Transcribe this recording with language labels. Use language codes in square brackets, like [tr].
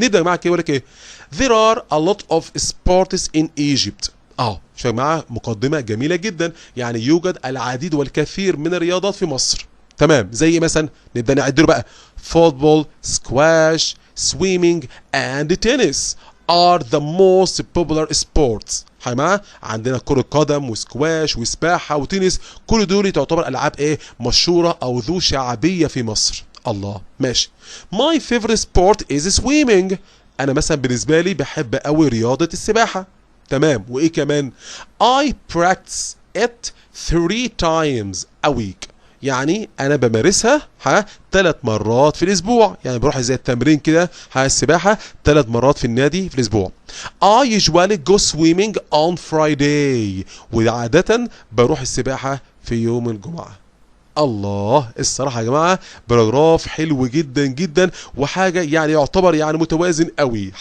[ar] نبدا يا جماعه كده يقول لك ايه [en] there are a lot of sports in Egypt. [ar] شوف يا جماعه مقدمه جميله جدا، يعني يوجد العديد والكثير من الرياضات في مصر. تمام، زي مثلا نبدا نعد له بقى فوتبول، سكواش، [en] swimming and tennis are the most popular sports. [ar] يا جماعه عندنا كرة قدم وسكواش وسباحة وتنس، كل دول تعتبر ألعاب ايه مشهورة أو ذو شعبية في مصر. الله ماشي. [en] My favorite sport is swimming. [ar] أنا مثلا بالنسبة لي بحب أوي رياضة السباحة. تمام، وإيه كمان؟ [en] I practice it 3 times a week. [ar] يعني انا بمارسها 3 مرات في الاسبوع، يعني بروح زي التمرين كده السباحه 3 مرات في النادي في الاسبوع. [en] I usually go swimming on Friday، [ar] وعاده بروح السباحه في يوم الجمعه. الله، الصراحه يا جماعه باراجراف حلو جدا جدا، وحاجه يعني يعتبر يعني متوازن قوي.